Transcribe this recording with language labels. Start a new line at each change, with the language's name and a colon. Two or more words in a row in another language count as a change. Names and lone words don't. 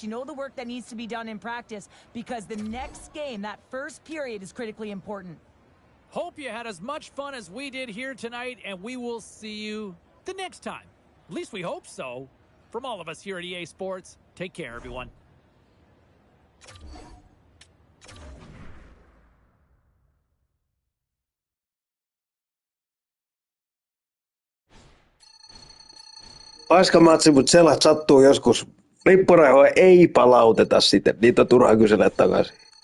English: You know the work that needs to be done in practice, because the next game, that first period, is critically important. Hope you had as much fun as we did here tonight, and we will see you the next time. At least we hope so. From all of us here at EA Sports, take care, everyone.
Finnish: Paiskamatsi, mutta sellaista sattuu joskus. Lippurehoja ei palauteta sitten. Niitä on turha kysellä takaisin.